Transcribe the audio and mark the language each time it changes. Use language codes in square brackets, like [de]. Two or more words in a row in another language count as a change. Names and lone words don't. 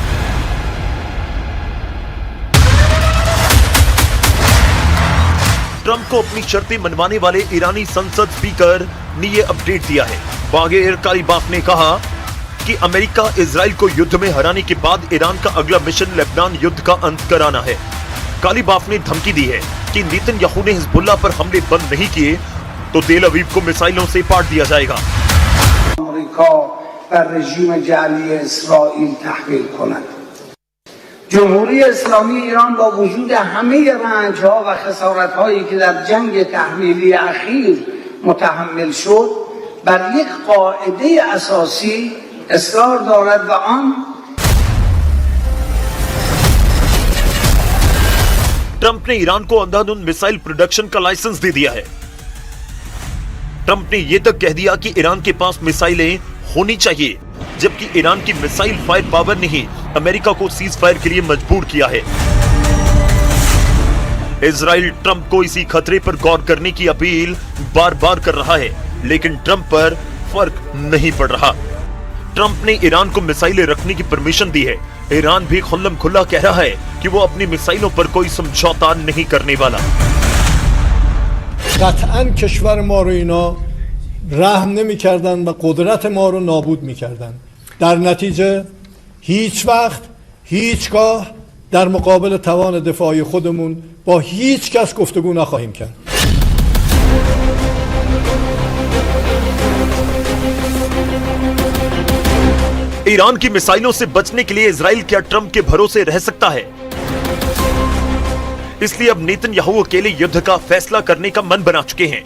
[hi] ट्रंप को अपनी शर्तें मनवाने वाले ईरानी संसद स्पीकर ने यह अपडेट दिया है। बागेर कालीबाफ ने कहा कि अमेरिका इजराइल को युद्ध में हराने के बाद ईरान का अगला मिशन लेबनान युद्ध का अंत कराना है। कालीबाफ ने धमकी दी है कि नेतन्याहू ने हिजबुल्लाह पर हमले बंद नहीं किए तो तेल अवीव को मिसाइलों से पाट दिया जाएगा। [fa] جمهوری اسلامی ایران با وجود همه رنج‌ها و خسارت‌هایی که در جنگ تحمیلی اخیر متحمل شد بر یک قاعده اساسی اصرار دارد و آن [hi] ट्रंप ने ईरान को अंधाधुंध [en] missile production [hi] का लाइसेंस दे दिया है। ट्रंप ने यह तक कह दिया कि ईरान के पास मिसाइलें होनी चाहिए, जबकि ईरान की [en] missile fire power [hi] ने ही अमेरिका को [en] cease fire [hi] के लिए मजबूर किया है। इजराइल ट्रंप को इसी खतरे पर गौर करने की अपील बार बार कर रहा है, लेकिन ट्रंप पर फर्क नहीं पड़ रहा। ट्रंप ने ईरान को मिसाइलें रखने की परमिशन दी है। ईरान भी खुल्लम खुल्ला कह रहा है कि वो अपनी मिसाइलों पर कोई समझौता नहीं करने वाला। [fa] قطعاً کشور ما رو اینا رحم نمی‌کردن و قدرت ما رو نابود می‌کردن. در نتیجه هیچ وقت هیچگاه در مقابل توان دفاعی خودمون با هیچ کس گفتگو نخواهیم کرد. [hi] ईरान की मिसाइलों से बचने के लिए इजराइल क्या ट्रंप के भरोसे रह सकता है? इसलिए अब नेतन्याहू अकेले युद्ध का फैसला करने का मन बना चुके हैं।